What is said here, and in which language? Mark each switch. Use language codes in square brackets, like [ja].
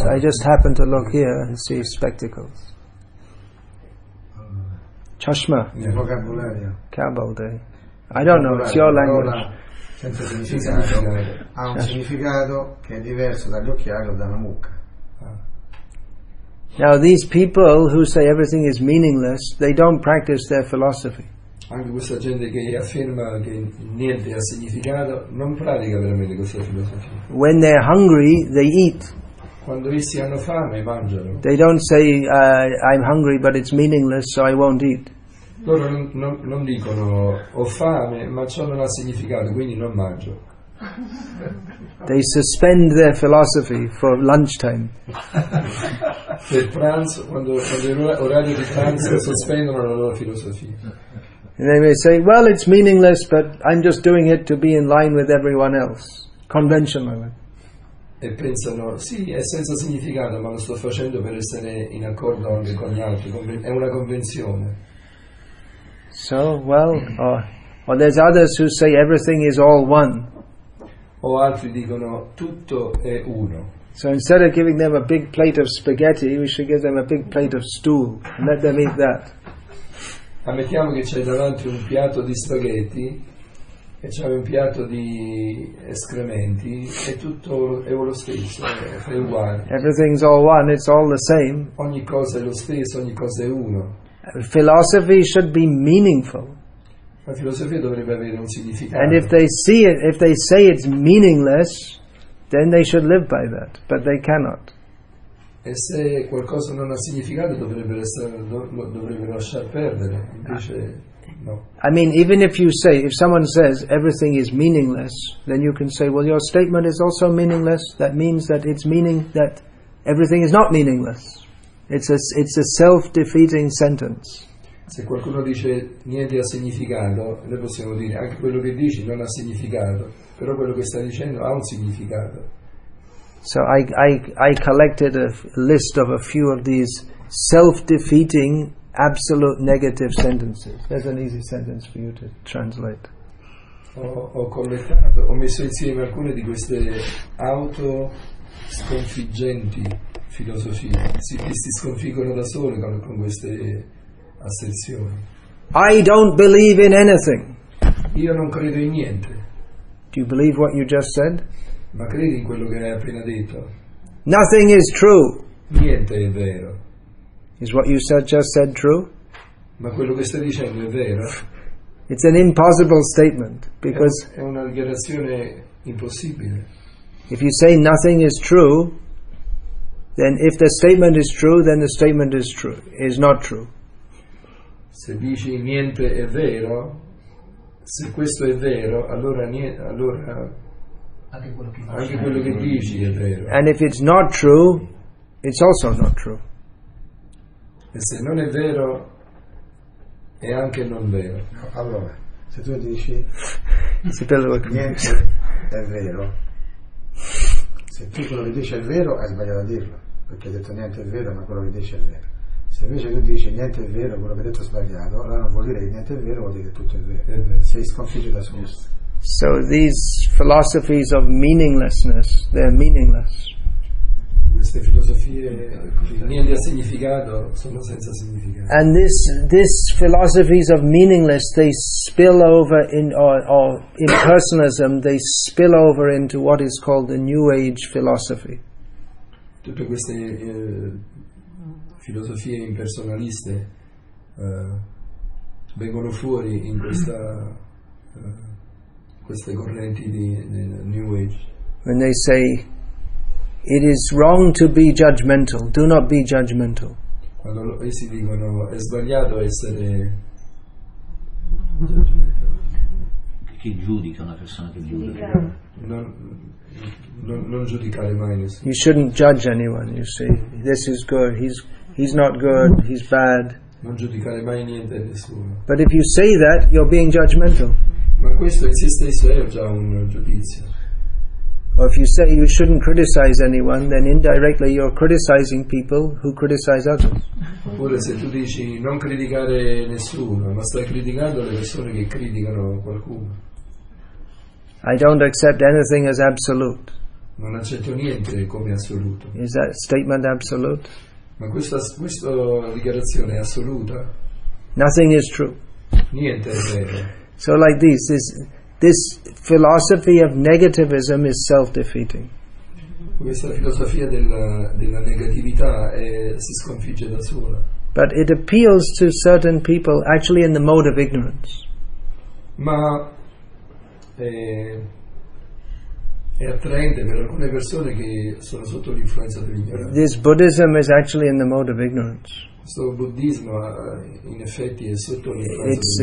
[en] I just happened to look here and see spectacles. [hi] Chashma. [it] Vocabolario. Kabbalde. [en] I don't know, it's your language. [it] Senza significato ha un significato che è diverso dagli occhiali o dalla mucca. [en] Now these people who say everything is meaningless, they don't practice their philosophy. [it] Anche questa gente che afferma che niente ha significato non pratica veramente questa filosofia. [en] When they're hungry, they eat. [it] Quando essi hanno fame mangiano. [en] They don't say I'm hungry but it's meaningless so I won't eat. [it] Loro non dicono ho fame ma ciò non ha significato quindi non mangio. [en] They suspend their philosophy for lunchtime. [it] Per pranzo, quando è orario di pranzo sospendono la loro filosofia. [en] And they may say, well, it's meaningless, but I'm just doing it to be in line with everyone else, conventionally. [it] E pensano, sì, è senza significato, ma lo sto facendo per essere in accordo anche con gli altri, è una convenzione. [en] So, well, or there's others who say everything is all one. [it] O altri dicono, tutto è uno. [en] So instead of giving them a big plate of spaghetti, we should give them a big plate of stool, and let them eat that. [it] Ammettiamo che c'è davanti un piatto di spaghetti e c'è un piatto di escrementi e tutto è lo stesso, è uguale. [en] Everything's all one, it's all the same. [it] Ogni cosa è lo stesso, ogni cosa è uno. [en] Philosophy should be meaningful. [it] La filosofia dovrebbe avere un significato. [en] And if they see it, if they say it's meaningless, then they should live by that, but they cannot. [it] E se qualcosa non ha significato dovrebbero lasciar perdere, invece no. [en] I mean, even if someone says everything is meaningless, then you can say, well, your statement is also meaningless. That means that it's meaning that everything is not meaningless. It's a self-defeating sentence. [it] Se qualcuno dice niente ha significato, noi possiamo dire anche quello che dici non ha significato, però quello che stai dicendo ha un significato. [en] So I collected a list of a few of these self-defeating, absolute negative sentences. There's an easy sentence for you to translate. [it] Ho messo insieme alcune di queste autosconfiggenti filosofie, che si sconfiggono da sole con queste asserzioni. [en] I don't believe in anything. [it] Io non credo in niente. [en] Do you believe what you just said? [it] Ma credi in quello che hai appena detto? [en] Nothing is true. [it] Niente è vero. [en] Is what you just said true? [it] Ma quello che stai dicendo è vero? [en] It's an impossible statement because [it] è una dichiarazione impossibile. [en] If you say nothing is true, then if the statement is true, then the statement is not true. [it] Se dici niente è vero, se questo è vero, allora anche quello che dici è vero. [en] And if it's not true, it's also not true. [it] E se non è vero, è anche non vero. Allora, se tu dici niente è vero, se tu quello che dici è vero, hai sbagliato a dirlo, perché hai detto niente è vero, ma quello che dici è vero. Se invece tu dici niente è vero, quello che hai detto è sbagliato, allora non vuol dire che niente è vero, vuol dire che tutto è vero. Sei sconfitto da solo. [en] So these philosophies of meaninglessness, they're meaningless. [it] Queste filosofie che niente ha significato sono senza significato. [en] And this philosophies of meaningless, they spill over or impersonalism, they spill over into what is called the New Age philosophy. [it] Tutte queste filosofie impersonaliste vengono fuori in queste correnti di New Age. [en] When they say, it is wrong to be judgmental, do not be judgmental. [it] Quando essi dicono è sbagliato essere Chi giudica una persona che giudica? non giudicare mai nessuno. [en] You shouldn't judge anyone, you see. This is good, he's not good, he's bad. [it] Non giudicare mai niente e nessuno. [en] But if you say that, you're being judgmental. [it] Ma questo in sé stesso è già un giudizio. [en] Or if you say you shouldn't criticize anyone, then indirectly you're criticizing people who criticize others. [it] Oppure se tu dici non criticare nessuno, ma stai criticando le persone che criticano qualcuno. [en] I don't accept anything as absolute. [it] Non accetto niente come assoluto. [en] Is that statement absolute? [it] Ma questa dichiarazione è assoluta? [en] Nothing is true. [it] Niente è vero. [en] So like this philosophy of negativism is self-defeating. [it] Questa filosofia della negatività si sconfigge da sola. [en] But it appeals to certain people actually in the mode of ignorance. [it] Ma è attraente per alcune persone che sono sotto l'influenza dell'ignoranza. [en] This Buddhism is actually in the mode of ignorance. [it] Questo buddismo in effetti è sotto l'influenza dell'ignoranza.